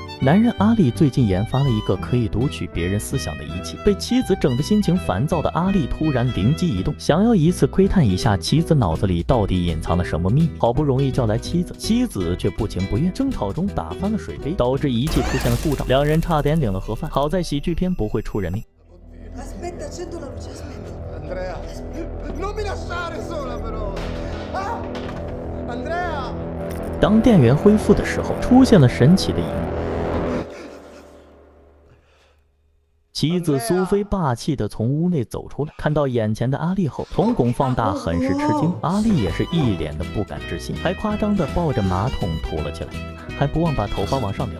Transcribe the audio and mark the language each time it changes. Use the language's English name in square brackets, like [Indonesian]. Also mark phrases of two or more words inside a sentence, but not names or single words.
[Chinese] 男人阿力最近研发了一个可以读取别人思想的仪器，被妻子整得心情烦躁的阿力突然灵机一动，想要一次窥探一下妻子脑子里到底隐藏了什么秘密。好不容易叫来妻子，妻子却不情不愿，争吵中打翻了水杯，导致仪器出现了故障，两人差点领了盒饭。好在喜剧片不会出人命。 [Italian] Aspetta, accendo la luce, aspetta. Andrea, non mi lasciare sola però. Ah! Andrea! [Chinese] 当电源恢复的时候，出现了神奇的一幕。妻子苏菲霸气地从屋内走出来，看到眼前的阿力后，瞳孔放大，很是吃惊。阿力也是一脸的不敢置信，还夸张地抱着马桶吐了起来，还不忘把头发往上撩。